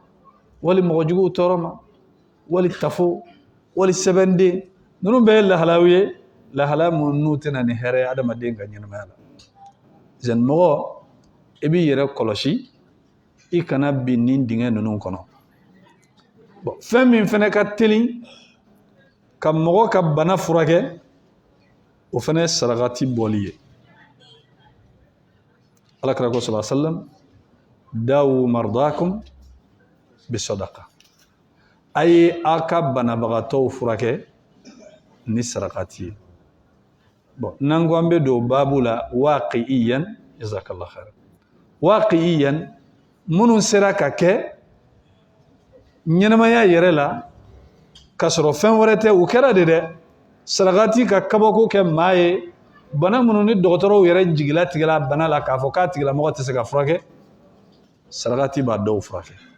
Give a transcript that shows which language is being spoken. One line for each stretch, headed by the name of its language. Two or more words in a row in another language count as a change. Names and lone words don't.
Bambara: wali mɔgɔjuguw tɔɔrɔ ma wali tafo wali sɛbɛnden ninnu bɛɛ ye lahalaw ye lahala minnu n'u tɛna ni hɛrɛ ye adamaden ka ɲɛnamaya la zɛn mɔgɔ i b'i yɛrɛ kɔlɔsi i kana bin nin dingɛ ninnu kɔnɔ bon fɛn min fɛnɛ ka teli ka mɔgɔ ka bana furakɛ o fɛnɛ ye sarakati bɔli ye alakira ko
Arabic: صلى الله عليه وسلم داووا مرضاكم بالصدقة
Bambara: a ye a ka banabagatɔw furakɛ ni sarakati ye bon n'an ko an bɛ don baabu la
Arabic: واقعيا جزاك الله خيرا واقعيا
Bambara: minnu sera ka kɛ ɲɛnamaya yɛrɛ la k'a sɔrɔ fɛn wɛrɛ tɛ o kɛra de dɛ sarakati ka kabako kɛ maa ye bana minnu ni dɔgɔtɔrɔw yɛrɛ jigila tigɛla bana la k'a fɔ k'a tigilamɔgɔ tɛ se ka furakɛ sarakati b'a dɔw furakɛ